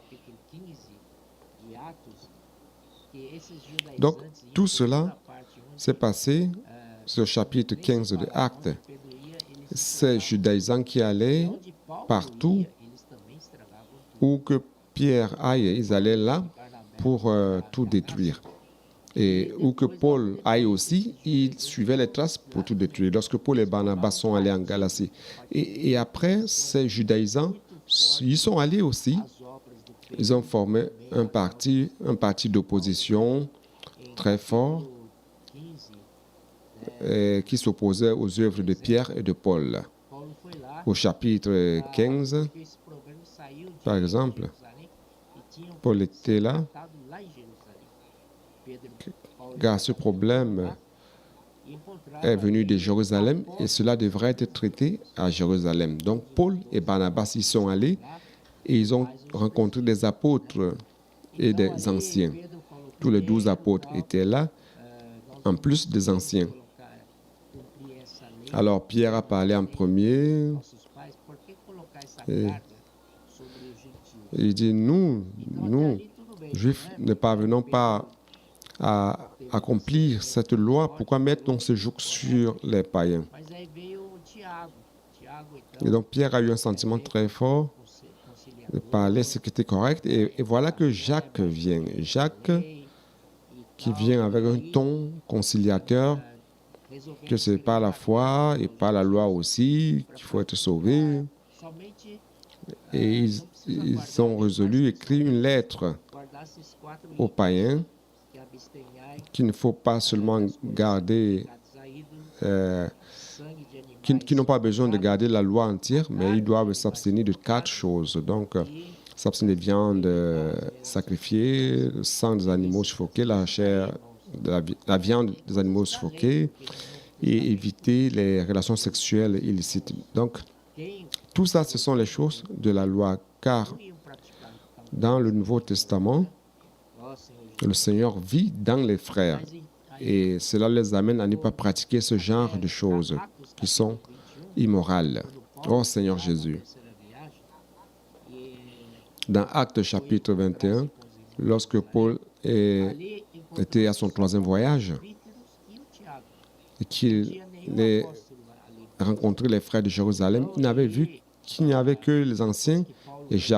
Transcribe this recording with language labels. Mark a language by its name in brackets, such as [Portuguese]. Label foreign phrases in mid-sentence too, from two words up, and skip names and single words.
[Portuguese] Capítulo 15 de Atos, que esses judaizantes [French] Donc, [Portuguese] iam [French] tout [Portuguese] por [French] cela [Portuguese] toda parte onde [French] s'est passé sur le chapitre 15 de Actes. [Portuguese] Pedro ia, eles [French] Ces judaïsants qui allaient [Portuguese] onde Paulo [French] partout [Portuguese] ia, eles também estragavam tudo. [French] où que Pierre aille, ils allaient là Barnabé pour tout détruire. Et où que Paul aille aussi, il suivait les traces pour tout détruire. Lorsque Paul et Barnabas sont allés en Galatie. Et après, ces judaïsants, ils sont allés aussi. [Portuguese] as obras do Pedro [French] Ils ont formé un parti d'opposition très fort 15, qui s'opposait aux œuvres de Pierre et de Paul. [Portuguese] Paulo foi lá, [French] Au chapitre 15, [Portuguese] porque esse problema saiu de [French] par exemple, [Portuguese] Jerusalém e tinham [French] Paul était là, [Portuguese] estado lá em Jerusalém. Pedro, Paulo [French] car ce problème est venu de Jérusalem et cela devrait être traité à Jérusalem. Donc Paul et Barnabas y sont allés et ils ont rencontré des apôtres et des anciens. [Portuguese] Pedro falou [French] Tous les 12 apôtres étaient là, en plus des anciens. [Portuguese] cumprir essa lei [French] Alors Pierre a parlé en premier. [Portuguese] nossos pais, por que colocar essa [French] Et [Portuguese] carga sobre os gentios? [French] il dit, nous, [Portuguese] Ali tudo bem, [French] Juifs, [Portuguese] né? [French] ne parvenons pas à accomplir cette loi. Pourquoi mettre donc ce joug sur les païens? [Portuguese] Mas aí veio o Tiago. Tiago, então, [French] Et donc Pierre a eu un sentiment très fort de [Portuguese] conciliador, [French] parler ce qui était correct. Et voilà que Jacques vient. Jacques [Portuguese] e [French] qui vient avec un ton conciliateur, [Portuguese] resolveu [French] que c'est par la foi et par la loi aussi qu'il faut être sauvé. [Portuguese] somente [French] Et ils ont résolu écrire une lettre [Portuguese] guardar esses 4 [French] aux [Portuguese] itens [French] païens [Portuguese] que abstenhai [French] qu'il ne faut pas seulement garder, [Portuguese] pecados a ídolos, sangue de animais [French] qui n'ont pas besoin de garder la loi entière, mais ils doivent s'abstenir de 4 choses. Donc, s'abstenir des viandes sacrifiées, le sang des animaux suffoqués, la chair, la viande des animaux suffoqués, et éviter les relations sexuelles illicites. Donc, [Portuguese] quem [French] tout ça, ce sont les choses de la loi, car [Portuguese] iriam praticar então, [French] dans le Nouveau Testament, [Portuguese] ó Senhor [French] Le Seigneur vit dans les frères et cela les amène à ne pas pratiquer ce genre de choses qui sont immorales. Oh Seigneur Jésus. Dans Actes chapitre 21, lorsque Paul était à son 3e voyage et qu'il a rencontré les frères de Jérusalem, il n'avait vu qu'il n'y avait que les anciens et Jacques.